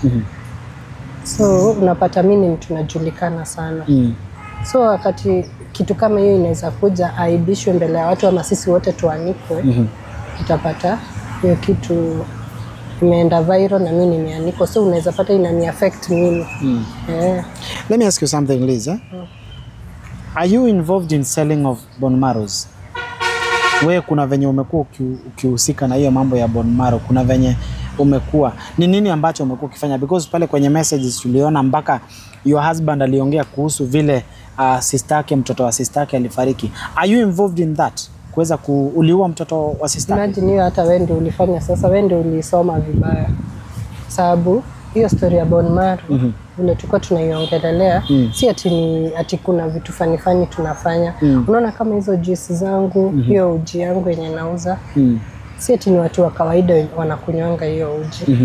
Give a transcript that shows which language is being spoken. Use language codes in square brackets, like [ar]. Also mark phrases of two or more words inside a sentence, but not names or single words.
[sw] So unapata mimi ni mtu najulikana sana. So wakati kitu kama hiyo inaweza kuja aibishwe mbele ya watu ama sisi wote tuanikwe, utapata hiyo kitu imeenda viral na mimi nimeanikwa. So unaweza pata inani affect mimi. [en] Let me ask you something, Liz. Are you involved in selling of bone marrows? [sw] Wewe kuna venye umekuwa ukihusika na hiyo mambo ya [en] bone marrow? [sw] Kuna venye umekuwa ni nini ambacho umekuwa ukifanya? Because pale kwenye messages tuliona mpaka [en] your husband [sw] aliongea kuhusu vile sister yake, mtoto wa sister yake alifariki. [en] Are you involved in that? [sw] Kuweza kuuliwa mtoto wa sister yake? Imagine hiyo hata wewe ndio ulifanya. Sasa wewe ndio ulisoma vibaya. Sababu hiyo story ya [en] bone marrow [sw] ule tulikuwa tunaiongelelea, si ati kuna vitu fani tunafanya. Unaona kama hizo juice zangu, hiyo uji yangu yenye nauza, si ati ni watu wa kawaida wanakunywanga hiyo uji.